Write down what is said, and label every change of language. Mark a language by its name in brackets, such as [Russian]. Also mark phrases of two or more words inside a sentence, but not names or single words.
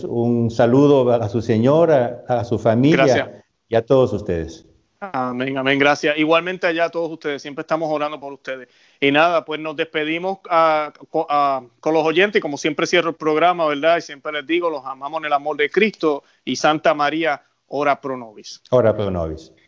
[Spanish] Un saludo a su señora, a su familia. Gracias. Y a todos ustedes. Amén, amén, gracias. Igualmente allá a todos ustedes, siempre estamos orando por ustedes. Y nada, pues nos despedimos con los oyentes, como siempre cierro el programa, ¿verdad? Y siempre les digo, los amamos en el amor de Cristo y Santa María, [Latin] ora pro nobis. Ora pro nobis.